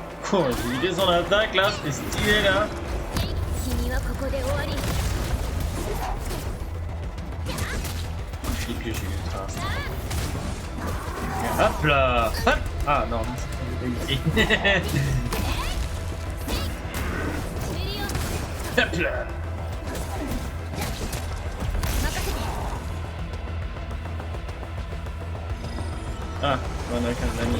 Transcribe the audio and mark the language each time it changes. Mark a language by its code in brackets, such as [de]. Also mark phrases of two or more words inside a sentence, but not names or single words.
[fr] Oh, j'ai vidé son attaque là, c'était stylé là. [ja] 君はここで終わり [fr] Et puis j'ai eu le train. Hop là. Hop. Ah non, c'est pas Hop là. Ah, on a qu'un ami.